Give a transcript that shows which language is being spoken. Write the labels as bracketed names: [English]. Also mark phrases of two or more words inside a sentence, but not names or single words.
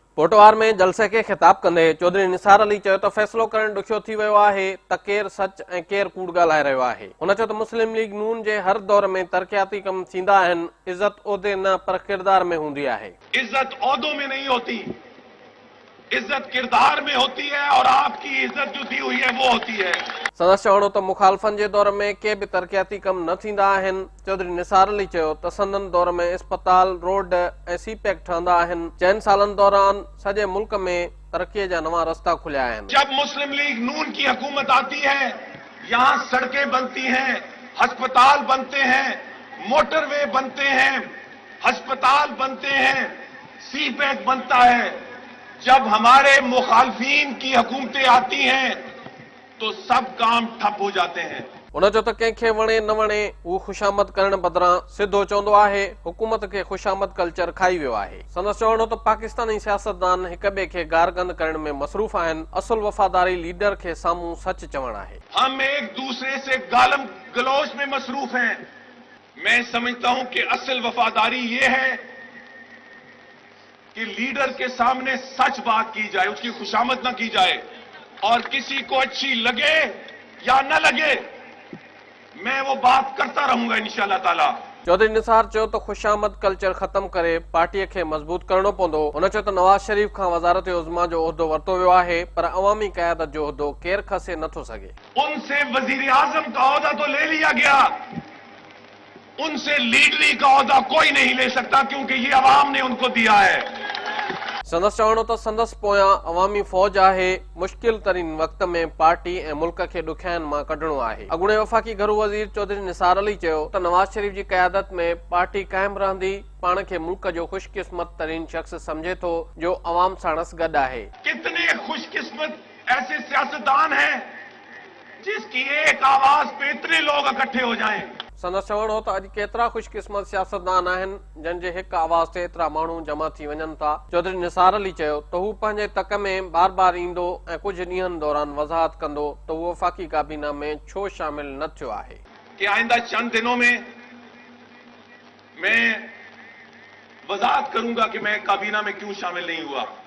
[Sindhi] पोटवार में जलसे खे खिताब कंदे चौधरी निसार अली चयो त फ़ैसिलो करण ॾुखियो थी वियो आहे त केरु सच ऐं केरु कूड़ ॻाल्हाए रहियो आहे। हुन चयो त मुस्लिम लीग नून जे हर दौर में तरक़ियाती कम थींदा आहिनि, इज़त उहिदे न पर किरदार में हूंदी आहे। [Urdu] عزت عہدوں میں نہیں ہوتی، عزت کردار میں ہوتی ہے اور آپ کی عزت جو دی ہوئی ہے وہ ہوتی ہے. [Sindhi] संदसि चवणो त मुखालफ़नि जे दौर में के बि तरक़ियाती कम न थींदा आहिनि। चौधरी निसार अली चयो त संदन दौर में इस्पताल, रोड ऐं सीपैक ठहंदा आहिनि। 4 सालनि दौरान सॼे मुल्क में तरक़ीअ जा नवां रस्ता खुलिया आहिनि। [Urdu] جب مسلم لیگ نون کی حکومت آتی ہے، یہاں سڑکیں بنتی ہیں، اسپتال بنتے ہیں، موٹروے بنتے ہیں، اسپتال بنتے ہیں، سی پیک بنتا ہے. جب ہمارے مخالفین کی حکومتیں آتی ہیں تو سب کام ٹھپ ہو جاتے ہیں. [Sindhi] उन जो त कंहिंखे वणे न वणे हू खुशामद करण बदिरां सिधो चवंदो आहे हुकूमत खे खुशामद कल्चर खाई वियो आहे। संदसि चवणो त पाकिस्तानी सियासतदान हिक ॿिए खे गारगंद करण में मसरूफ़ आहिनि। असुल वफ़ादारी लीडर खे साम्हूं सच चवण आहे। [Urdu] ہم ایک دوسرے سے گالم گلوچ میں مصروف ہیں. میں سمجھتا ہوں کہ اصل وفاداری یہ ہے کہ لیڈر کے سامنے سچ بات کی جائے، اس کی خوشامد نہ کی جائے، اور کسی کو اچھی لگے یا نہ لگے میں وہ بات کرتا رہوں گا [Arabic] إن شاء الله تعالى. [Sindhi] चौधरी निसार चयो त खुशामद कल्चर ख़त्म करे पार्टीअ खे मज़बूत करणो पवंदो। हुन चयो त नवाज़ शरीफ खां वज़ारत उज़्मा जो उहिदो वरितो वियो आहे, पर अवामी क़यादत जो उहिदो केरु खसे नथो सघे। [Urdu] ان سے وزیر اعظم کا عہدہ تو لے لیا گیا، ان سے لیڈری کا عہدہ کوئی نہیں لے سکتا کیونکہ یہ عوام نے ان کو دیا ہے. [Sindhi] संदसि चवणो त संदसि पोयां अवामी फ़ौज आहे। मुश्किल तरीन वक़्त में पार्टी ऐं मुल्क खे ॾुखियाईनि मां कढणो आहे। अॻूणे वफ़ाक़ी घरू वज़ीर चौधरी निसार अली चयो त नवाज़ शरीफ जी क़यादत में पार्टी क़ाइमु रहंदी। पाण खे मुल्क जो खुशकिस्मत तरीन शख्स समझे थो जो अवाम साणसि गॾु आहे। [Urdu] کتنے خوش قسمت ایسے سیاستدان ہیں جس کی ایک آواز پہ اتنے لوگ اکٹھے ہو جائیں. [Sindhi] संदसि चवणो हो त अॼु केतिरा खुशकिस्मत सियासतदान आहिनि जंहिंजे हिक आवाज़ ते एतिरा माण्हू जमा थी वञनि था। चौधरी निसार अली चयो त हू पंहिंजे तक में बार बार ईंदो ऐं कुझु ॾींहंनि दौरान वज़ाहत कंदो त उहो वफ़ाक़ी काबीना में छो शामिल न थियो आहे। [Urdu] کہ آئندہ چند دنوں میں میں وضاحت کروں گا کہ میں کابینہ میں کیوں شامل نہیں ہوا.